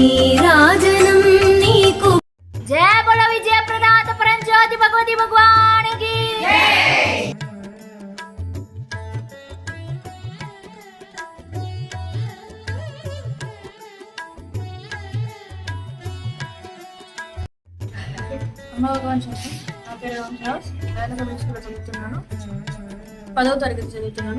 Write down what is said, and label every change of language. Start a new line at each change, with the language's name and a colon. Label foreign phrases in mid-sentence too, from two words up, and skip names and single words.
Telugu: నీరాజనం నీకు
Hindi: जय बोलो विजय प्रदात परम ज्योति भगवती भगवान की
Telugu: అమ్మ భగవాన్ చెప్పి నా పేరు రామదాస్ దయానగర్ స్కూల్లో చదువుతున్నాను 10వ తరగతి చదువుతున్నాను.